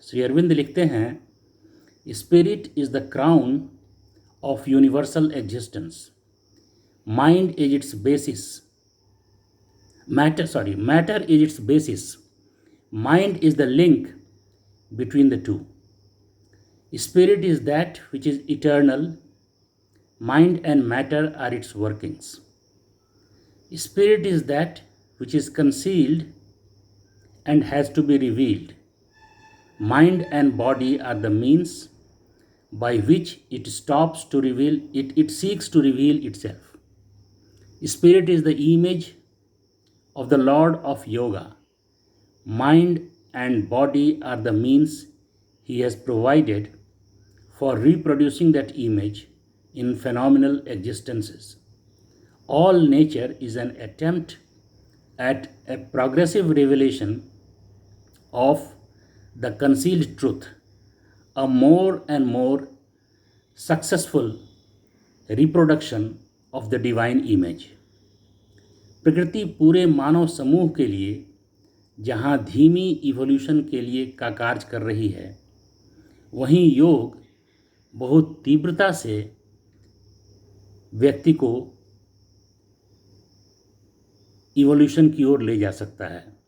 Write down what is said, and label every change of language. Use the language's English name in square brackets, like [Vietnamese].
[Hindi] श्री अरविंद लिखते हैं, [English] Spirit is the crown of universal existence, mind is its basis, matter is its basis, mind is the link between the two. Spirit is that which is eternal, mind and matter are its workings. Spirit is that which is concealed and has to be revealed. Mind and body are the means by which it seeks to reveal itself. Spirit is the image of the Lord of Yoga. Mind and body are the means he has provided for reproducing that image in phenomenal existences. All nature is an attempt at a progressive revelation of the concealed truth, a more and more successful reproduction of the divine image. [Hindi] प्रकृति पूरे मानव समूह के लिए जहाँ धीमी evolution के लिए का कार्य कर रही है, वहीं योग बहुत तीव्रता से व्यक्ति को इवोल्यूशन की ओर ले जा सकता है।